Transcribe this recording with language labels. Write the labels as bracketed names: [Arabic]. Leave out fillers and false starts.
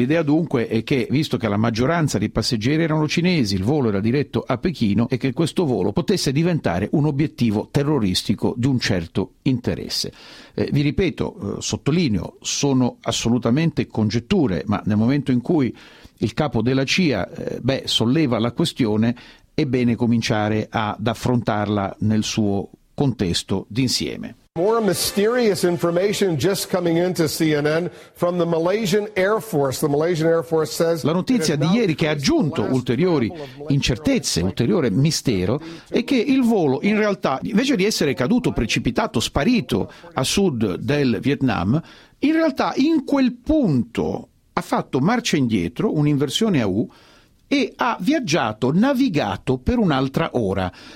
[Italian] L'idea dunque è che, visto che la maggioranza dei passeggeri erano cinesi, il volo era diretto a Pechino e che questo volo potesse diventare un obiettivo terroristico di un certo interesse. Vi ripeto, sottolineo, sono assolutamente congetture, ma nel momento in cui il capo della CIA solleva la questione, è bene cominciare ad affrontarla nel suo contesto d'insieme. [English] More mysterious information just coming into CNN from the Malaysian Air Force. The Malaysian Air Force says. [Italian] La notizia di ieri, che ha aggiunto ulteriori incertezze, ulteriore mistero, è che il volo, in realtà, invece di essere caduto, precipitato, sparito a sud del Vietnam, in realtà in quel punto ha fatto marcia indietro, un'inversione a U, e ha viaggiato, navigato per un'altra ora.